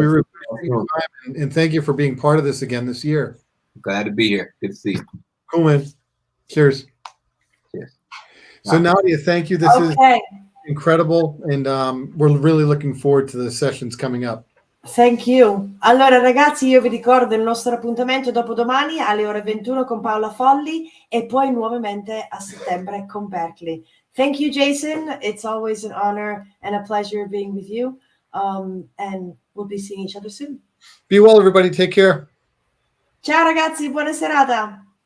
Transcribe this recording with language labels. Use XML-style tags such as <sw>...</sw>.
<en>We really appreciate your time, and thank you for being part of this again this year. Glad to be here. Good to see you. Cool, man. Cheers. Cheers. So Nadia, thank you. This is incredible, and we're really looking forward to the sessions coming up. Thank you.</en> <it>Allora ragazzi, io vi ricordo il nostro appuntamento dopodomani alle ore 21 con Paola Folli e poi nuovamente a settembre con Berklee.</it> <en>Thank you, Jason. It's always an honor and a pleasure being with you. And we'll be seeing each other soon. Be well, everybody. Take care.</en> <it>Ciao ragazzi, buona serata.</it>